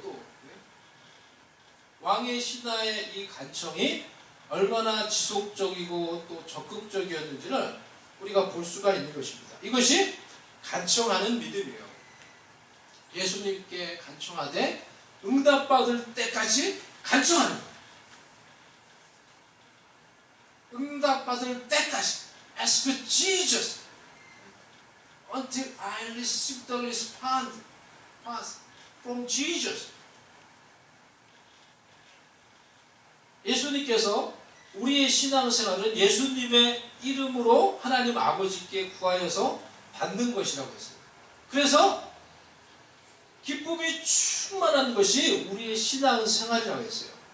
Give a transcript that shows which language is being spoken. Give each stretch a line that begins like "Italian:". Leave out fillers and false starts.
Korean: 또 왕의 신하의 이 간청이 얼마나 지속적이고 또 적극적이었는지를 우리가 볼 수가 있는 것입니다. 이것이 간청하는 믿음이에요. 예수님께 간청하되 응답받을 때까지 간청하는 거예요. 응답받을 때까지.
English: Ask Jesus until I receive the response from Jesus.
Korean: 예수님께서 우리의 신앙생활은 예수님의 이름으로 하나님 아버지께 구하여서 받는 것이라고 했어요. 그래서 기쁨이 충만한 것이 우리의 신앙생활이라고 했어요.